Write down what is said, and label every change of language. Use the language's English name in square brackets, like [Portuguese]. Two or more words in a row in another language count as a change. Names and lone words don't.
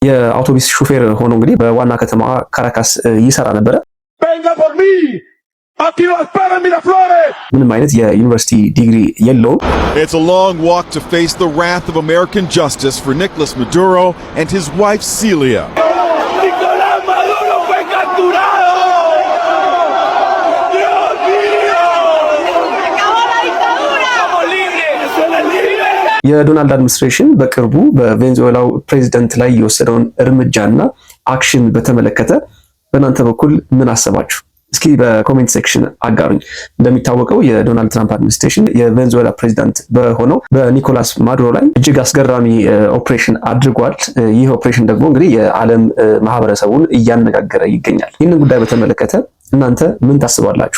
[Amharic] የአውቶቡስ ሹፌር ሆኖ እንግዲህ በዋና ከተማዋ ካራካስ ይሰራ ነበረ። ምንም አይነት የዩኒቨርሲቲ ዲግሪ የለውም። [English] It's a long walk to face the wrath of American justice for Nicolas Maduro and his wife Celia. [Spanish] Nicolás Maduro fue capturado. Dios mío. Acabó la dictadura. Somos libres. [Amharic] የዶናልድ አድሚኒስትሬሽን በቅርቡ በቬንዙዌላው ፕሬዝዳንት ላይ የወሰደውን እርምጃና አክሽን በተመለከተ በእናንተ በኩል ምን አሰባችሁ? እስኪ በኮሜንት ሴክሽን አጋሩኝ። እንደሚታወቀው የዶናልድ ትራምፕ አድሚኒስትሬሽን የቬንዙዌላ ፕሬዝዳንት በሆነው በኒኮላስ ማዱሮ ላይ እጅግ አስገራሚ ኦፕሬሽን አድርጓል። ይህ ኦፕሬሽን ደግሞ እንግዲህ የዓለም ማህበረሰቡን እያነጋገረ ይገኛል። ይህንን ጉዳይ በተመለከተ እናንተ ምን ታስባላችሁ?